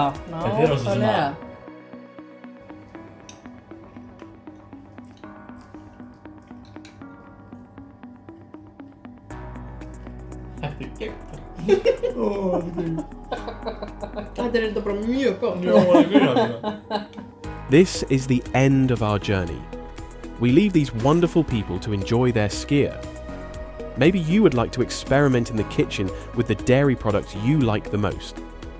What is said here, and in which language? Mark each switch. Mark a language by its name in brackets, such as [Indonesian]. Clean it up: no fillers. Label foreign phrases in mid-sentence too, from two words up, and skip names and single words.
[Icelandic] Þetta er alveg svona- nákvæmlega. Þetta er gegn. Þetta er enda bara mjög gott. [English] This is the end of our journey. We leave these wonderful people to enjoy their skyr. Maybe you would like to experiment in the kitchen with the dairy products you like the most.